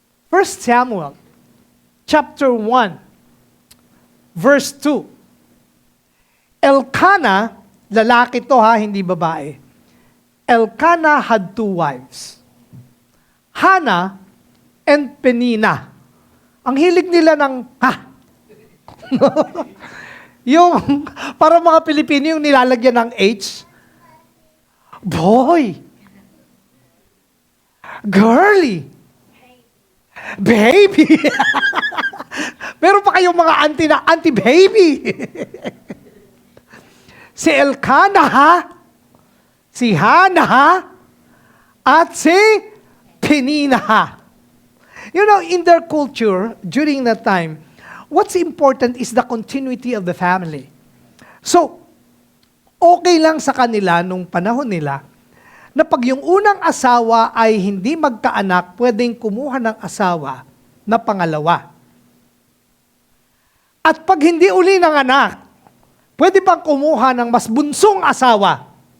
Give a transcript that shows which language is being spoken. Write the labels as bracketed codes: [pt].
[en] 1 Samuel chapter 1, verse 2. [tl] Elkanah, lalaki to ha, hindi babae. Elkanah had 2 wives, Hannah and Penina. Ang hilig nila ng yung, para mga Pilipino, yung nilalagyan ng H. [en] Boy. Girly. Baby. [tl] Meron pa kayong mga auntie na anti-baby. Si Elkanah ha, si Hannah ha, at si Penina ha. [en] You know, in their culture, during that time, what's important is the continuity of the family. [tl] So, okay lang sa kanila nung panahon nila na pag yung unang asawa ay hindi magkaanak, pwedeng kumuha ng asawa na pangalawa. At pag hindi uli ng anak, pwede bang kumuha ng mas bunsong asawa?